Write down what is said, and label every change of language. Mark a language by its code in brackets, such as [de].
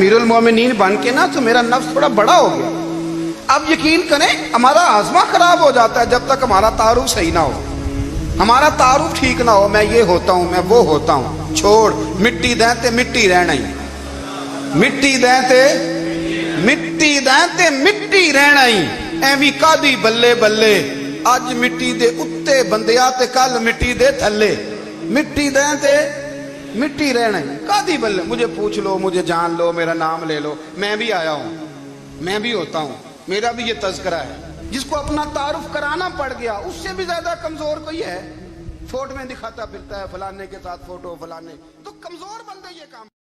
[ur] امیر المومنین بن کے نا تو میرا نفس تھوڑا بڑا ہو گیا. اب یقین کریں ہمارا ہاضمہ خراب ہو جاتا ہے جب تک ہمارا تعارف صحیح نہ ہو, ہمارا تعارف ٹھیک نہ ہو. میں یہ ہوتا ہوں, میں وہ ہوتا ہوں, [pa] چھوڑ مٹی دیں تے مٹی رہنا ہی, مٹی دیں تے مٹی دیں تے مٹی رہنا ہی. ایویں کادی بلے بلے اج مٹی دے اتے بندیا تے کل مٹی دے تھلے, مٹی دیں تے مٹی رہنا ہی. کادی بلے [ur] مجھے پوچھ لو, مجھے جان لو, میرا نام لے لو, میں بھی آیا ہوں, میں بھی ہوتا ہوں, میرا بھی یہ تذکرہ ہے. جس کو اپنا تعارف کرانا پڑ گیا اس سے بھی زیادہ کمزور کوئی ہے. فوٹو میں دکھاتا پھرتا ہے فلانے کے ساتھ فوٹو فلانے, تو کمزور بندے یہ کام.